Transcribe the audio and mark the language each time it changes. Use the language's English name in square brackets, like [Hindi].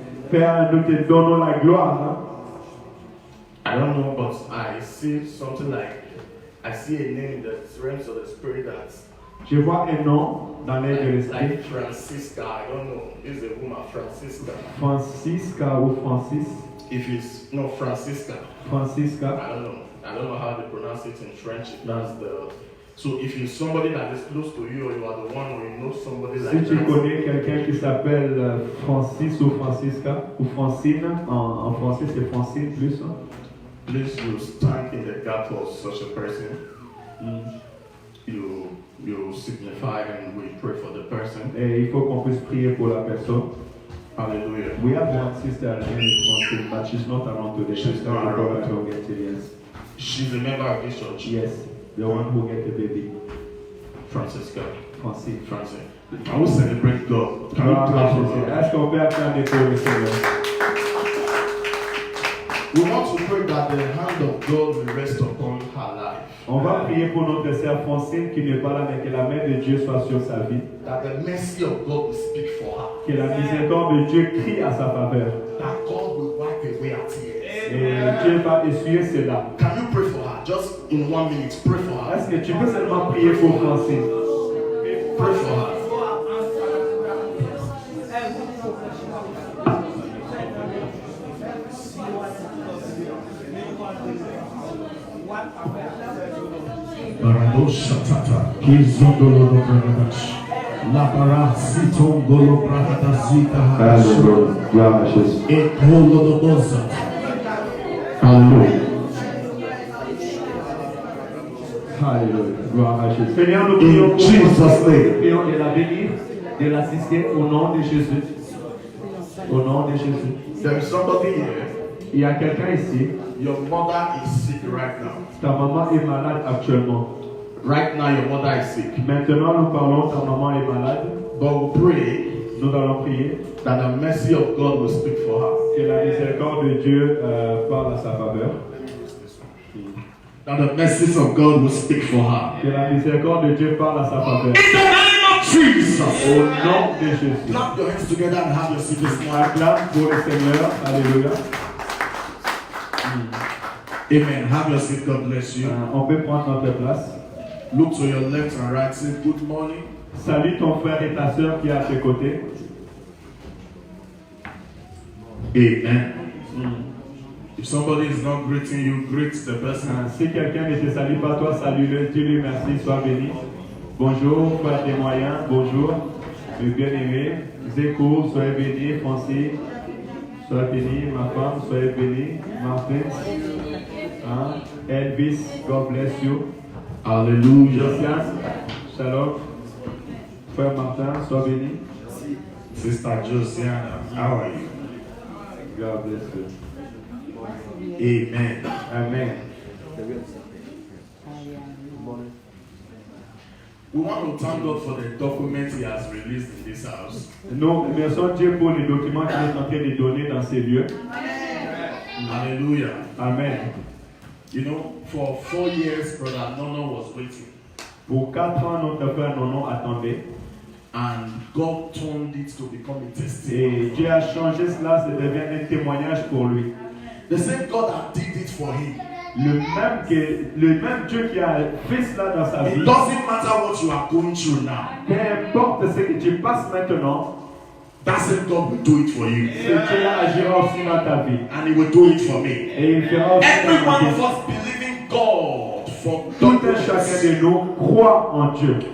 [French] Père, nous te donnons la gloire. [English] I don't know, but I see something like I see a name in the realms of the spirit that's [French] Je vois un nom dans l'air de l'esprit. [English] like Francisca. I don't know. Is a woman Francisca? [French] Francisca ou Francis. [English] If it's no Francisca, Francisca. I don't know. I don't know how they pronounce it in French. That's the. So if you're somebody that is close to you, or you are the one, or you know somebody [French] Si [English] like [French] tu [English] that, [French] connais quelqu'un qui s'appelle Francis ou Francisca ou Francine, en français c'est Francine plus. Hein? [English] please you stand in the gap for such a person. You signify and we pray for the person. [French] Et il faut qu'on puisse prier pour la personne. [English] Hallelujah. We have one sister named Francine, but she's not around today. She's not around to get it, yes. She's a member of this church. Yes, the one who get the baby. Francisca. Francine. Francis. Can we celebrate God? Can we clap for God? [French] Est-ce qu'on peut acclamer pour le Seigneur? [English] We want to pray that the hand of God will rest upon her life. [French] On va prier pour notre sœur Francine qui n'est pas là, mais que la main de Dieu soit sur sa vie. [English] That the mercy of God will speak for her. [French] Que la miséricorde de Dieu crie à sa faveur. [English] That God will wipe away her tears. [French] Et Dieu va essuyer cela. [English] Can you pray for her? Just in 1 minute, pray for her. [French] Est-ce que tu peux seulement prier pour Francine? [English] Pray for her. Barado Shatata, Kizondolo Bragabash, Labara Sitongolo Bragadazika [French] Alléluia. Gloire à Jésus. Ekolo do Boza. Alléluia. Alléluia. Gloire à Jésus. Seigneur, nous prions pour [English] Jesus' [French] Francine. [English] name. [French] Nous prions de la bénir, de l'assister au nom de Jésus. Au nom de Jésus. [English] There is somebody here. [French] Il y a quelqu'un ici. [English] Your mother is sick right now. [French] Ta maman est malade actuellement. [English] Right now, your mother is sick. [French] Maintenant, nous parlons, ta maman est malade. [English] But we pray [French] Nous allons prier [English] that the mercy of God will speak for her. [French] que la miséricorde de Dieu parle à sa faveur. [English] That the mercies of God will speak for her. [French] Que la miséricorde de Dieu parle à sa faveur. [English] In the name of Jesus. [French] Au nom de Jésus. [English] Clap your hands together and have your seat this morning. [French] Acclame pour le Seigneur. Alléluia. [English] Amen. Have your seat. God bless you. [French] On peut prendre notre place. [English] Look to your left and right. Say good morning. [French] Salue ton frère et ta soeur qui est à tes côtés. Amen. If somebody is not greeting you, greet the person. Si quelqu'un ne te salue pas, toi, salue-le. Dis-lui merci, sois béni. Bonjour, frère des moyens. Bonjour, mes bien-aimés. Zéco, soyez bénis. Francine, soyez bénis. Ma femme, soyez bénis. [English] Martin, Elvis, God bless you. Hallelujah. [French] Josiane, shalom. Frère Martin, sois béni. [English] Sister Josiana, how are you? God bless you. Amen. Amen. We want to thank God for the document He has released in this house. [French] Nous remercions Dieu pour les documents qu'il est en train de donner dans ces lieux. [English] Hallelujah. Amen. You know, for 4 years, Brother Nono was waiting. [French] Pour 4 ans, notre frère Nono attendait. [English] And God turned it to become a testimony. [French] Et Dieu a changé cela, ça devient un témoignage pour lui. [English] The same God that did it for him. [French] Le même Dieu qui a fait cela dans sa vie. [English] It doesn't matter what you are going through now. [French] Peu importe ce que tu passes maintenant, [English] That same God will do it for you. [French] ce Dieu agira aussi dans ta vie. [English] And He will do it for me. [French] Et il fera aussi [English] Every [French] dans ta [English] one [French] vie. [English] of us believing God for [French] Tout un chacun de nous croit en Dieu.